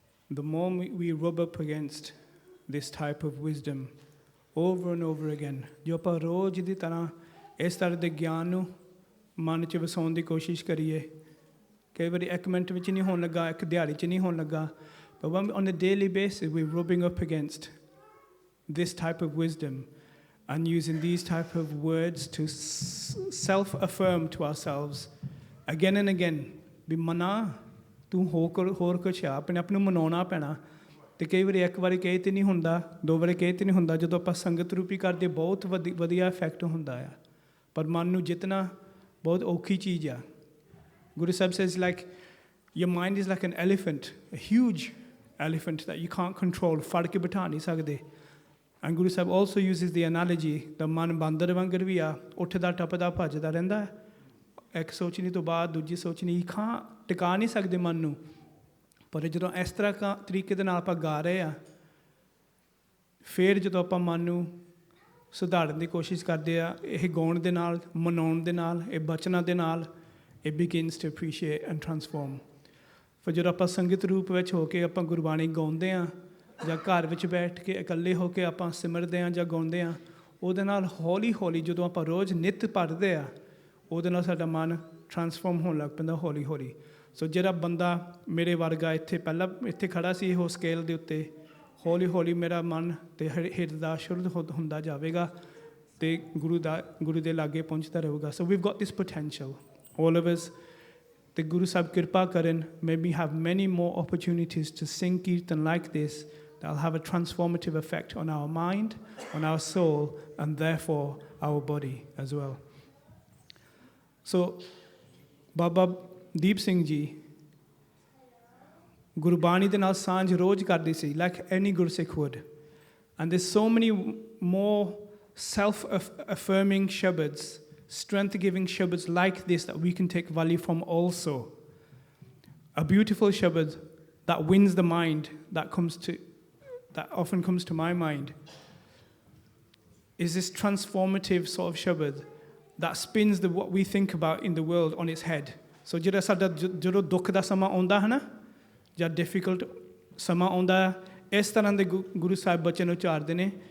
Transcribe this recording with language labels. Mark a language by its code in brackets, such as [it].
[en] The more we rub up against this type of wisdom over and over again, [pa] ਜੋ ਆਪਾਂ ਰੋਜ਼ ਦੀ ਤਰ੍ਹਾਂ ਇਸ ਤਰ੍ਹਾਂ ਦੇ ਗਿਆਨ ਨੂੰ ਮਨ 'ਚ ਵਸਾਉਣ ਦੀ ਕੋਸ਼ਿਸ਼ ਕਰੀਏ, ਕਈ ਵਾਰੀ ਇੱਕ ਮਿੰਟ ਵਿੱਚ ਨਹੀਂ ਹੋਣ ਲੱਗਾ, ਇੱਕ ਦਿਹਾੜੀ 'ਚ ਨਹੀਂ ਹੋਣ ਲੱਗਾ, [en] but when on a daily basis we're rubbing up against this type of wisdom and using these type of words to self-affirm to ourselves again and again, [pa] ਵੀ ਮਨਾ ਤੂੰ ਹੋਰ ਕੁਛ ਆ, ਆਪਣੇ ਆਪ ਨੂੰ ਮਨਾਉਣਾ ਪੈਣਾ. ਅਤੇ ਕਈ ਵਾਰੀ ਇੱਕ ਵਾਰੀ ਕਹੇ 'ਤੇ ਨਹੀਂ ਹੁੰਦਾ, ਦੋ ਵਾਰੀ ਕਹੇ 'ਤੇ ਨਹੀਂ ਹੁੰਦਾ. ਜਦੋਂ ਆਪਾਂ ਸੰਗਤ ਰੂਪੀ ਕਰਦੇ ਬਹੁਤ ਵਧੀਆ ਇਫੈਕਟ ਹੁੰਦਾ ਆ, ਪਰ ਮਨ ਨੂੰ ਜਿੱਤਣਾ ਬਹੁਤ ਔਖੀ ਚੀਜ਼ ਆ. [en] Guru Sahib says, like, your mind is like an elephant, a huge elephant that you can't control, [pa] ਫੜ ਕੇ ਬਿਠਾ ਨਹੀਂ ਸਕਦੇ. [en] And Guru Sahib also uses the analogy, the [pa] ਮਨ ਬਾਂਦਰ ਵਾਂਗਰ ਵੀ ਆ, ਉੱਠਦਾ ਟੱਪਦਾ ਭੱਜਦਾ ਰਹਿੰਦਾ, ਇੱਕ ਸੋਚਣੀ ਤੋਂ ਬਾਅਦ ਦੂਜੀ ਸੋਚਣੀ, ਟਿਕਾ ਨਹੀਂ ਸਕਦੇ ਮਨ ਨੂੰ. ਪਰ ਜਦੋਂ ਇਸ ਤਰ੍ਹਾਂ ਤਰੀਕੇ ਦੇ ਨਾਲ ਆਪਾਂ ਗਾ ਰਹੇ ਆ, ਫਿਰ ਜਦੋਂ ਆਪਾਂ ਮਨ ਨੂੰ ਸੁਧਾਰਨ ਦੀ ਕੋਸ਼ਿਸ਼ ਕਰਦੇ ਆ, ਇਹ ਗਾਉਣ ਦੇ ਨਾਲ, ਮਨਾਉਣ ਦੇ ਨਾਲ, ਇਹ ਬਚਨਾਂ ਦੇ ਨਾਲ, [en] it begins to appreciate and transform. [pa] ਫਿਰ ਜਦੋਂ ਆਪਾਂ ਸੰਗਤ ਰੂਪ ਵਿੱਚ ਹੋ ਕੇ ਆਪਾਂ ਗੁਰਬਾਣੀ ਗਾਉਂਦੇ ਹਾਂ, ਜਾਂ ਘਰ ਵਿੱਚ ਬੈਠ ਕੇ ਇਕੱਲੇ ਹੋ ਕੇ ਆਪਾਂ ਸਿਮਰਦੇ ਹਾਂ ਜਾਂ ਗਾਉਂਦੇ ਹਾਂ, ਉਹਦੇ ਨਾਲ ਹੌਲੀ ਹੌਲੀ ਜਦੋਂ ਆਪਾਂ ਰੋਜ਼ ਨਿੱਤ ਪੜ੍ਹਦੇ ਆ, ਉਹਦੇ ਨਾਲ ਸਾਡਾ ਮਨ ਟਰਾਂਸਫਾਰਮ ਹੋਣ ਲੱਗ ਪੈਂਦਾ ਹੌਲੀ ਹੌਲੀ. ਸੋ ਜਿਹੜਾ ਬੰਦਾ ਮੇਰੇ ਵਰਗਾ ਇੱਥੇ ਪਹਿਲਾਂ ਇੱਥੇ ਖੜ੍ਹਾ ਸੀ ਉਹ ਸਕੇਲ ਦੇ ਉੱਤੇ, ਹੌਲੀ ਹੌਲੀ ਮੇਰਾ ਮਨ ਅਤੇ ਹਿਰਦਾ ਸ਼ੁੱਧ ਹੁੰਦਾ ਜਾਵੇਗਾ ਅਤੇ ਗੁਰੂ ਦੇ ਲਾਗੇ ਪਹੁੰਚਦਾ ਰਹੇਗਾ. [en] So we've got this potential, all of us. The Guru Sahib Kirpa Karan, may we have many more opportunities to sing Kirtan like this that will have a transformative effect on our mind, on our soul, and therefore our body as well. [pa] So, Baba Deep Singh Ji, Gurbani de naal sanj roj kardi si, [en] like any Gursikh would. And there's so many more self-affirming shabads, strength-giving shabads like this that we can take value from also. A beautiful shabad that wins the mind, that often comes to my mind, is this transformative sort of shabad that spins what we think about in the world on its head. [pa] So ਜਿਹੜਾ ਸਾਡਾ ਜਦੋਂ ਦੁੱਖ ਦਾ ਸਮਾਂ ਆਉਂਦਾ ਹੈ ਨਾ, ਜਾਂ difficult ਸਮਾਂ ਆਉਂਦਾ, ਇਸ ਤਰ੍ਹਾਂ ਦੇ ਗੁਰੂ ਸਾਹਿਬ ਬਚਨ ਉਚਾਰਦੇ ਨੇ.